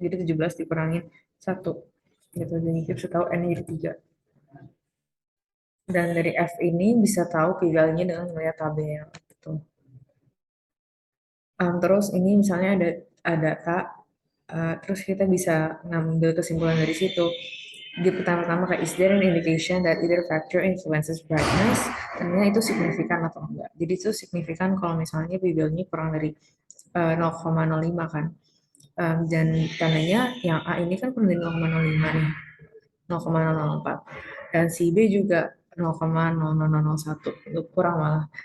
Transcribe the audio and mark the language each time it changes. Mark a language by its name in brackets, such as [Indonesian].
[Indonesian] Jadi 17 dikurangi 1. Gitu. Jadi kita bisa tahu N jadi 3. Dan dari F ini bisa tahu p-value-nya dengan melihat tabel. Gitu. Terus ini misalnya ada data, terus kita bisa ngambil kesimpulan dari situ. Di pertama-tama kayak, [English] is there an indication that either factor influences brightness? [Indonesian] Tandanya itu signifikan atau enggak. Jadi itu signifikan kalau misalnya p-value-nya kurang dari 0,05 kan. Dan tandanya yang A ini kan kurang dari 0,05 nih, 0,004. Dan si B juga 0,00001, itu kurang malah.